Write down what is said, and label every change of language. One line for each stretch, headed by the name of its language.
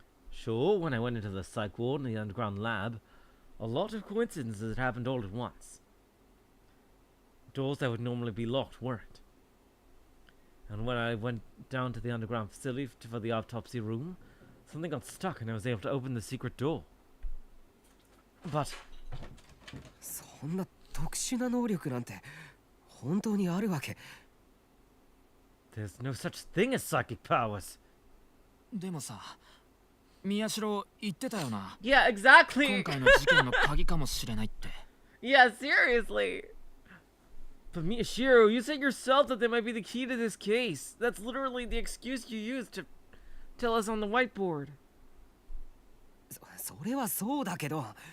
English: Sure, when I went into the psych ward in the underground lab, a lot of coincidences had happened all at once. Doors that would normally be locked weren't. And when I went down to the underground facility for the autopsy room, something got stuck and I was able to open the secret door. But
Japanese: そんな特殊な能力なんて本当にあるわけ？
English: there's no such thing as psychic powers.
Japanese: でもさ、宮代言ってたよな。
English: Yeah,
Japanese: 今
English: exactly.
Japanese: 回の事件の鍵かもしれないって。
English: Yeah, seriously. But Miyashiro, you said yourself that they might be the key to this case. That's literally the excuse you used to tell us on the whiteboard.
Japanese: それはそうだけど。